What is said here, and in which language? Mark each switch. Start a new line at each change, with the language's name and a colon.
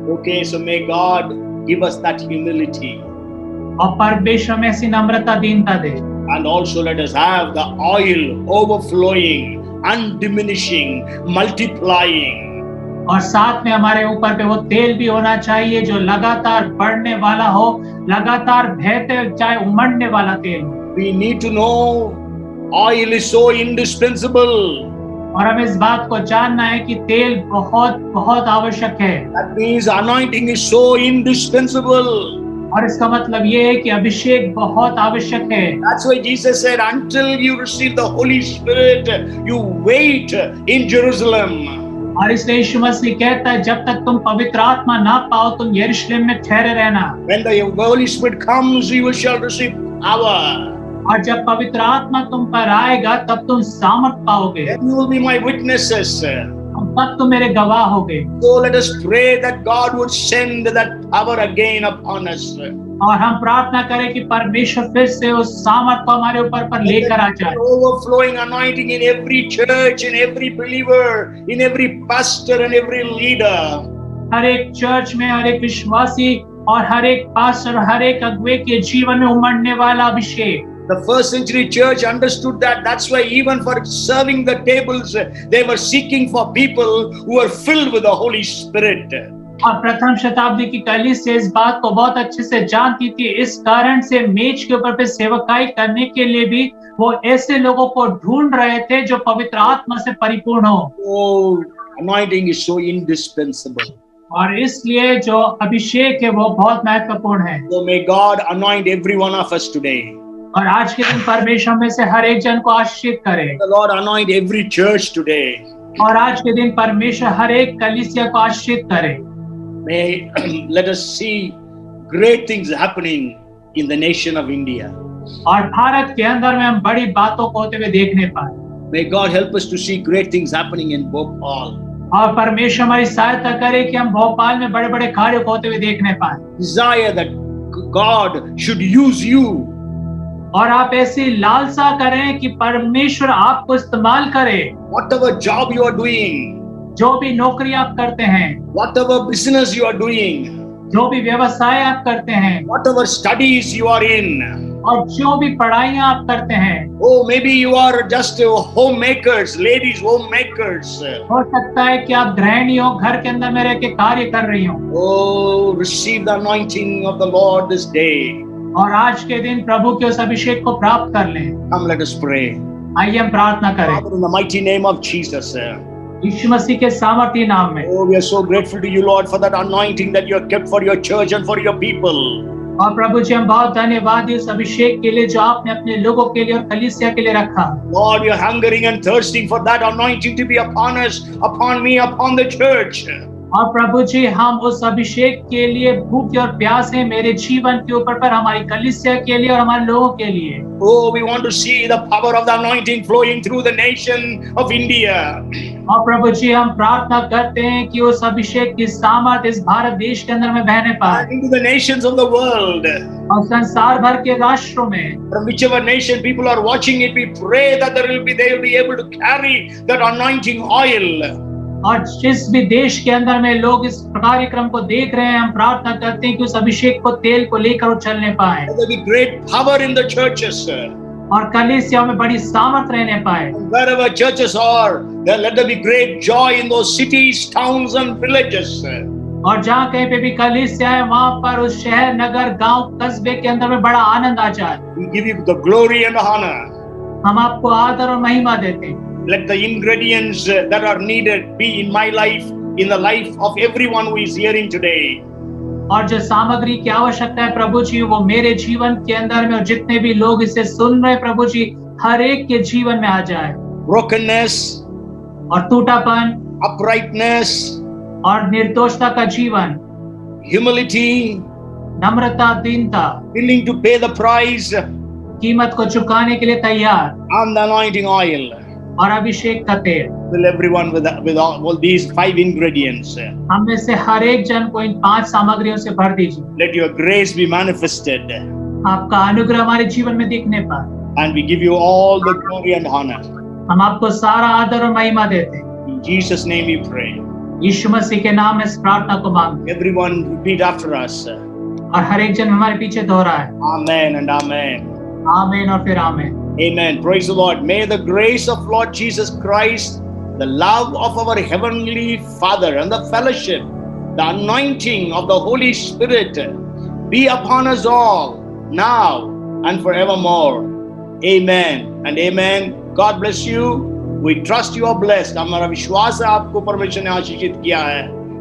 English: Okay, so may God give us that humility.
Hindi: और परमेश्वर में ऐसी नम्रता दीनता दे।
English: And also let us have the oil overflowing, undiminishing, multiplying.
Hindi: और साथ में हमारे ऊपर पे वो तेल भी होना चाहिए जो लगातार बढ़ने वाला हो, लगातार बहते चाहे उमड़ने वाला तेल हो।
English: We need to know oil is so indispensable.
Hindi: और हमें इस बात को जानना है कि तेल बहुत बहुत आवश्यक है।
English: That means anointing is so indispensable.
Hindi: और इसका मतलब ये है कि अभिषेक बहुत आवश्यक है।
English: That's why Jesus said, until you receive the Holy Spirit, you wait in Jerusalem.
Hindi: और इसलिए यीशु मसीह कहता है जब तक तुम पवित्र आत्मा ना पाओ तुम यरूशलेम में ठहरे रहना।
English: When the Holy Spirit comes, you shall receive power.
Hindi: और जब पवित्र आत्मा तुम पर आएगा तब तुम सामर्थ पाओगे।
English: Then you will be my witnesses.
Hindi: तब तुम मेरे गवाह होगे।
English: So let us pray that God would send that power again upon us.
Hindi: और हम प्रार्थना करें कि परमेश्वर फिर से उस सामर्थ को हमारे ऊपर पर लेकर आ जाए।
English: Overflowing anointing in every church, in every believer, in every pastor and every leader.
Hindi: हर एक चर्च में, हर एक विश्वासी और हर एक पास्टर, हर एक अगुवे के जीवन में उमड़ने वाला अभिषेक।
English: The first century church understood that. That's why even for serving the tables, they were seeking for people who were filled with the Holy Spirit.
Hindi: और प्रथम शताब्दी की कलीसिया इस बात को बहुत अच्छे से जानती थी। इस कारण से मेज के ऊपर पे सेवकाई करने के लिए भी वो ऐसे लोगों को ढूंढ रहे थे जो पवित्र आत्मा से परिपूर्ण हो।
English: Oh, anointing is so indispensable.
Hindi: और इसलिए जो अभिषेक है वो बहुत महत्वपूर्ण है।
English: So may God anoint every one of us today.
Hindi: और आज के दिन परमेश्वर में से हर एक जन को आशीषित करे।
English: The Lord anoint every church today.
Hindi: और आज के दिन परमेश्वर हर एक कलीसिया को आशीषित करे।
English: May let us see great things happening in the nation of India.
Hindi: और भारत के अंदर में हम बड़ी बातों को होते हुए देखने पाए।
English: May God help us to see great things happening in Bhopal.
Hindi: और परमेश्वर हमारी सहायता करे कि हम भोपाल में बड़े बड़े कार्य को होते हुए देखने पाए।
English: Desire that God should use you.
Hindi: और आप ऐसी लालसा करें कि परमेश्वर आपको इस्तेमाल करे।
English: Whatever job you are doing,
Hindi: जो भी नौकरी आप करते हैं,
English: whatever business you are doing,
Hindi: जो भी व्यवसाय आप करते हैं,
English: whatever studies you are in.
Hindi: और जो भी पढ़ाइयाँ आप करते हैं।
English: Oh, maybe you are just homemakers, ladies, homemakers.
Hindi: हो सकता है कि आप गृहिणी हो, घर के अंदर में रह के कार्य कर रही हो।
English: Oh, receive the anointing of the Lord this day.
Hindi: और आज के दिन प्रभु के उस अभिषेक को प्राप्त कर लें।
English: Come, let us pray.
Hindi: आइए हम प्रार्थना करें।
English: Father, in the mighty name of Jesus.
Hindi: यीशु मसीह के सामर्थी नाम में।
English: Oh, we are so grateful to you, Lord, for that anointing that you have kept for your church and for your people.
Hindi: और प्रभु जी हम बहुत धन्यवादी उस अभिषेक के लिए जो आपने अपने लोगों के लिए और कलीसिया के लिए रखा।
English: Lord, we are hungering and thirsting for that anointing to be upon us, upon me, upon the church.
Hindi: और प्रभु जी हम उस अभिषेक के लिए भूखे और प्यास हैं मेरे जीवन के ऊपर पर, हमारी कलीसिया के लिए और हमारे लोगों के लिए।
English: Oh, we want to see the power of the anointing flowing through the nation of India.
Hindi: और प्रभु जी हम प्रार्थना करते हैं कि उस अभिषेक की सामर्थ इस भारत देश के अंदर में बहने पाए।
English: Into the nations of the world.
Hindi: और संसार भर के राष्ट्रों में।
English: From whichever nation people are watching it, we pray that they will be able to carry that anointing oil.
Hindi: और जिस भी देश के अंदर में लोग इस कार्यक्रम को देख रहे हैं, हम प्रार्थना करते हैं कि उस अभिषेक को तेल को लेकर वो चलने पाए।
English: There will be great power in the churches.
Hindi: और कलीसिया में बड़ी सामर्थ रहने पाए।
English: Wherever churches are, let there be great joy in those cities, towns and villages.
Hindi: और जहाँ कहीं पे भी कलीसिया है वहाँ पर उस शहर, नगर, गांव, कस्बे के अंदर में बड़ा आनंद आ जाए।
English: We give you the glory and honor.
Hindi: हम आपको आदर और महिमा देते हैं।
English: Let the ingredients that are needed be in my life, in the life of everyone who is hearing today.
Hindi: और जो सामग्री की आवश्यकता है प्रभु जी, वो मेरे जीवन के अंदर में और जितने भी लोग इसे सुन रहे हैं प्रभु जी, हर एक के जीवन में आ जाए।
English: Brokenness,
Hindi: और टूटापन
English: uprightness,
Hindi: और निर्दोषता का जीवन,
English: humility,
Hindi: नम्रता, दीनता,
English: willing to pay the price,
Hindi: कीमत को चुकाने के लिए तैयार,
English: and the anointing oil.
Hindi: और अभिषेक का तेल।
English: Fill everyone with all these 5 ingredients.
Hindi: हम में से हर एक जन को इन 5 सामग्रियों से भर दीजिए।
English: Let your grace be manifested,
Hindi: आपका अनुग्रह हमारे जीवन में दिखने पर
English: and we give you all the glory and honor.
Hindi: हम आपको सारा आदर और महिमा देते हैं।
English: In Jesus' name we pray.
Hindi: यीशु मसीह के नाम में इस प्रार्थना को मांगते
English: Everyone repeat after us.
Hindi: हैं। और हर एक जन हमारे पीछे दोहराए,
English: Amen and amen.
Hindi: आमीन और फिर आमीन।
English: Amen. Praise the Lord. May the grace of Lord Jesus Christ, the love of our Heavenly Father, and the fellowship, the anointing of the Holy Spirit be upon us all now and forevermore. Amen and amen. God bless you. We trust you are blessed.
Hindi: हमारा विश्वास है आपको परमेश्वर ने आशीषित किया है.